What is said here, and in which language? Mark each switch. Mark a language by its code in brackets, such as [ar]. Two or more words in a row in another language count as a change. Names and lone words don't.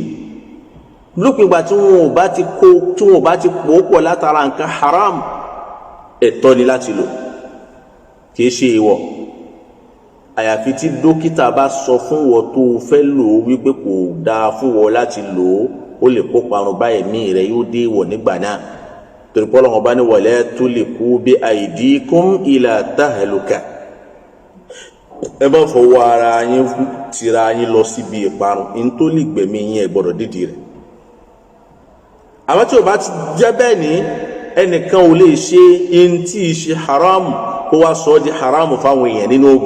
[yo] lópin ìgbà tí wọn ò bá ti pò ó pọ̀ látara nǹkan haram, ẹ̀tọ́ ni láti lò, kìí ṣe èèwọ̀. àyàfi tí dókítà bá sọ fún wọn tó fẹ́ lò ó wípé kò dáa fún wọn láti lò ó lè kó parun bá ẹ̀mí rẹ̀, yóò dé ìwọ̀ nígbà náà. [ar] torí pé Ọlọ́run bá ní ولا تلقوا بأيديكم إلى التهلكة, [yo] ẹ bá fọwọ́ ara yín tira yín lọ síbi ìparun. in tó lè gbẹ̀mí yín ẹ gbọ́dọ̀ dídì rẹ̀. àwọn tí o bá ti jẹ́ bẹ́ẹ̀ ní ẹnìkan ò lè ṣe in tí ì ṣe haramu kó wá sọ ọ́ di haramu fáwọn èèyàn nínú oògùn.